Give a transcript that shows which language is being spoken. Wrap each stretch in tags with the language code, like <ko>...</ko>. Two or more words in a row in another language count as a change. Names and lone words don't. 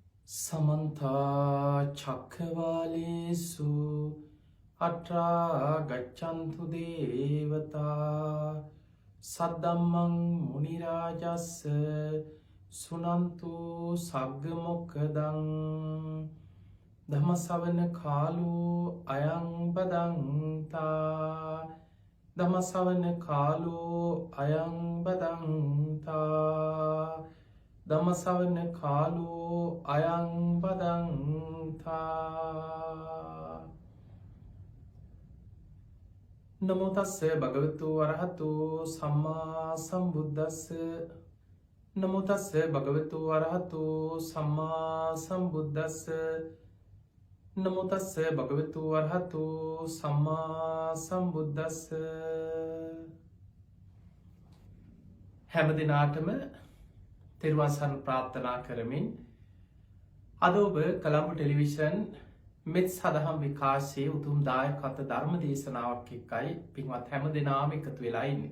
<pi>समन्ता चक्रवालेषु अत्रा गच्छन्तु देवता सद्धम्मं मुनिराजस्य सुनन्तु सग्गमोक्खदं धम्मसवන කාලෝ අයං බදන්තා ධම්මසවන කාලෝ අයං බදන්තා ධම්මසවන කාලෝ අයං බදන්තා නමෝ තස්ස භගවතු වරහතු සම්මා සම්බුද්දස්ස නමෝ තස්ස භගවතු වරහතු සම්මා සම්බුද්දස්ස නමෝ තස්ස භගවතු වරහතු සම්මා සම්බුද්දස්ස</pi> <si>හැම දිනාටම තෙරුවන් සරණ ප්‍රාර්ථනා කරමින් අද ඔබ කලම්බු ටෙලිවිෂන් මෙත් සදහම් විකාශයේ උතුම් දායකත්ව ධර්ම දේශනාවක් එක්කයි පින්වත් හැම දෙනාම එකතු වෙලා ඉන්නේ.</si>